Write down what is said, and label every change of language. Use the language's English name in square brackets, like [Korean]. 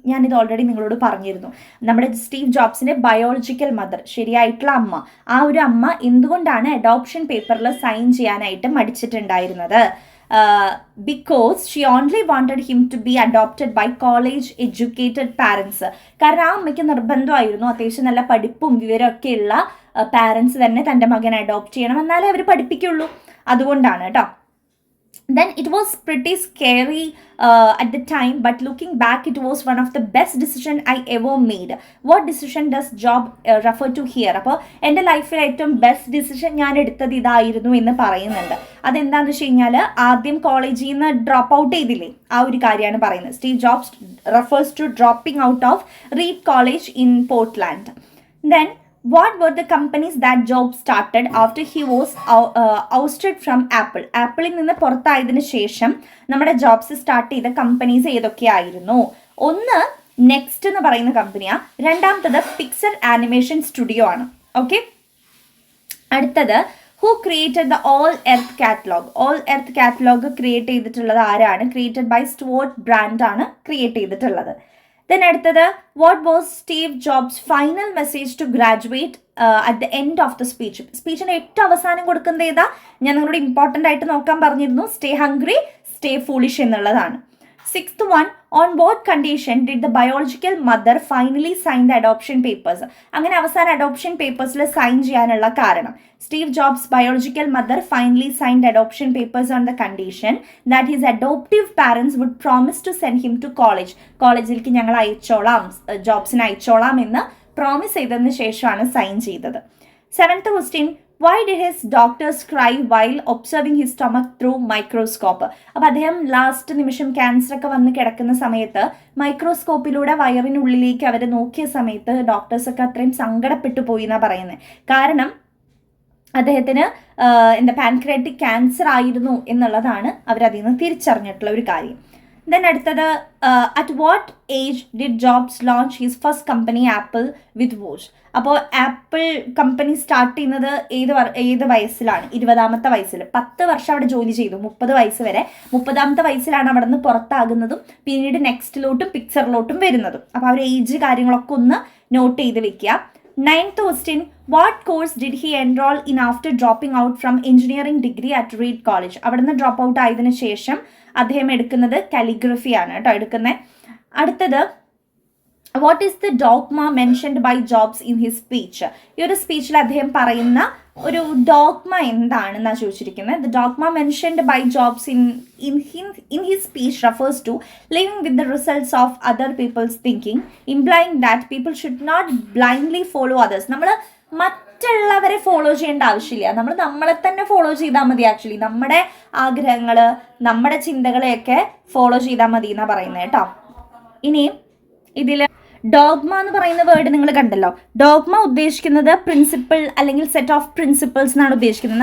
[Malayalam] ഞാനിത് ഓൾറെഡി നിങ്ങളോട് പറഞ്ഞിരുന്നു. നമ്മുടെ സ്റ്റീവ് ജോബ്സിൻ്റെ ബയോളജിക്കൽ മദർ, ശരിയായിട്ടുള്ള അമ്മ, ആ ഒരു അമ്മ എന്തുകൊണ്ടാണ് അഡോപ്ഷൻ പേപ്പറിൽ സൈൻ ചെയ്യാനായിട്ട് മടിച്ചിട്ടുണ്ടായിരുന്നത്? [English] Because she only wanted him to be adopted by college educated parents. [Malayalam] കാരണം ആ അമ്മയ്ക്ക് നിർബന്ധമായിരുന്നു അത്യാവശ്യം നല്ല പഠിപ്പും വിവരമൊക്കെ ഉള്ള പാരൻസ് തന്നെ തൻ്റെ മകനെ അഡോപ്റ്റ് ചെയ്യണം, എന്നാലേ അവർ പഠിപ്പിക്കുള്ളൂ. അതുകൊണ്ടാണ് കേട്ടോ. [English] Then it was pretty scary at the time, but looking back it was one of the best decision I ever made. What decision does job refer to here? [Malayalam] അപ്പോൾ എൻ്റെ ലൈഫിൽ ഏറ്റവും ബെസ്റ്റ് ഡിസിഷൻ ഞാൻ എടുത്തത് ഇതായിരുന്നു എന്ന് പറയുന്നുണ്ട്. അതെന്താണെന്ന് വെച്ച് കഴിഞ്ഞാൽ ആദ്യം കോളേജിൽ നിന്ന് ഡ്രോപ്പ് ഔട്ട് ചെയ്തില്ലേ, ആ ഒരു കാര്യമാണ് പറയുന്നത്. [English] Steve Jobs refers to dropping out of Reed College in Portland. Then what were the companies that Jobs started after he was ousted from Apple? [Malayalam] ആപ്പിളിൽ നിന്ന് പുറത്തായതിനു ശേഷം നമ്മുടെ ജോബ്സ് സ്റ്റാർട്ട് ചെയ്ത കമ്പനീസ് ഏതൊക്കെയായിരുന്നു? ഒന്ന് നെക്സ്റ്റ് എന്ന് പറയുന്ന കമ്പനിയാണ്. രണ്ടാമത്തത് പിക്സർ ആനിമേഷൻ സ്റ്റുഡിയോ ആണ്. [English] okay, [Malayalam] അടുത്തത് [English] Who created the Whole Earth Catalog. [Malayalam] All earth catalogue create ചെയ്തിട്ടുള്ളത് ആരാണ്? [English] created by Stewart Brand [Malayalam] ആണ് ക്രിയേറ്റ് ചെയ്തിട്ടുള്ളത്. [English] Then [Malayalam] അടുത്തത് [English] What was Steve Jobs final message to graduate at the end of the speech. [Malayalam] സ്പീച്ചിന് ഏറ്റവും അവസാനം കൊടുക്കുന്നത് ഏതാ? ഞാൻ നിങ്ങളോട് ഇമ്പോർട്ടൻ്റ് ആയിട്ട് നോക്കാൻ പറഞ്ഞിരുന്നു. [English] stay hungry, stay foolish [Malayalam] എന്നുള്ളതാണ്. [English] Sixth one, on what condition did the biological mother finally sign the adoption papers. [Malayalam] അങ്ങനെ അവസാനം അഡോപ്ഷൻ പേപ്പേഴ്സിൽ സൈൻ ചെയ്യാനുള്ള കാരണം [English] Steve Jobs biological mother finally signed adoption papers on the condition that his adoptive parents would promise to send him to college. [Malayalam] കോളേജിലേക്ക് ഞങ്ങൾ അയച്ചോളാം, ജോബ്സിന് അയച്ചോളാം എന്ന് promise ചെയ്തതിന് ശേഷമാണ് sign ചെയ്തത്. Seventh question, [English] why did his doctors cry while observing his stomach through microscope? [Malayalam] അപ്പോൾ അദ്ദേഹം last നിമിഷം cancer ഒക്കെ വന്ന് കിടക്കുന്ന സമയത്ത് മൈക്രോസ്കോപ്പിലൂടെ വയറിനുള്ളിലേക്ക് അവർ നോക്കിയ സമയത്ത് ഡോക്ടേഴ്സൊക്കെ അത്രയും സങ്കടപ്പെട്ടു പോയി എന്നാണ് പറയുന്നത്. കാരണം അദ്ദേഹത്തിന് പാൻക്രിയാറ്റിക് ക്യാൻസർ ആയിരുന്നു എന്നുള്ളതാണ് അവരതിൽ നിന്ന് തിരിച്ചറിഞ്ഞിട്ടുള്ള ഒരു കാര്യം. [English] then [Malayalam] അടുത്തത്, [English] At what age did Jobs launch his first company Apple with watch. [Malayalam] അപ്പോൾ ആപ്പിൾ കമ്പനി സ്റ്റാർട്ട് ചെയ്യുന്നത് ഏത് വയസ്സിലാണ്? 20ാമത്തെ വയസ്സിൽ. 10 വർഷം അവിടെ ജോലി ചെയ്തു, 30 വയസ്സ് വരെ. 30ാമത്തെ വയസ്സിലാണ് അവിടെ നിന്ന് പുറത്താകുന്നതും പിന്നീട് നെക്സ്റ്റിലോട്ടും പിക്ചറിലോട്ടും വരുന്നതും. അപ്പോൾ അവർ ഏജ് കാര്യങ്ങളൊക്കെ ഒന്ന് നോട്ട് ചെയ്ത് വെക്കുക. [English] 9th question, what course did he enroll in after dropping out from engineering degree at Reed College. [Malayalam] അവിടെ നിന്ന് ഡ്രോപ്പ് ഔട്ട് ആയതിനു ശേഷം അദ്ദേഹം എടുക്കുന്നത് കാലിഗ്രഫിയാണ് കേട്ടോ എടുക്കുന്നത്. അടുത്തത്, [English] What is the dogma mentioned by Jobs in his speech. [Malayalam] ഈ ഒരു സ്പീച്ചിൽ അദ്ദേഹം പറയുന്ന ഒരു ഡോഗ്മ എന്താണെന്നാണ് ചോദിച്ചിരിക്കുന്നത്. [English] The dogma mentioned by Jobs in his speech refers to living with the results of other people's thinking, implying that people should not blindly follow others. [Malayalam] നമ്മൾ മറ്റുള്ളവരെ follow ചെയ്യേണ്ട ആവശ്യമില്ല, നമ്മൾ നമ്മളെ തന്നെ ഫോളോ ചെയ്താൽ മതി. ആക്ച്വലി നമ്മുടെ ആഗ്രഹങ്ങൾ, നമ്മുടെ ചിന്തകളെയൊക്കെ ഫോളോ ചെയ്താൽ മതി എന്നാണ് പറയുന്നത് കേട്ടോ. ഇനിയും ഇതിൽ ഡോഗ്മ എന്ന് പറയുന്ന വേർഡ് നിങ്ങൾ കണ്ടല്ലോ. ഡോഗ്മ ഉദ്ദേശിക്കുന്നത് പ്രിൻസിപ്പിൾ അല്ലെങ്കിൽ സെറ്റ് ഓഫ് പ്രിൻസിപ്പിൾസ് എന്നാണ് ഉദ്ദേശിക്കുന്നത്.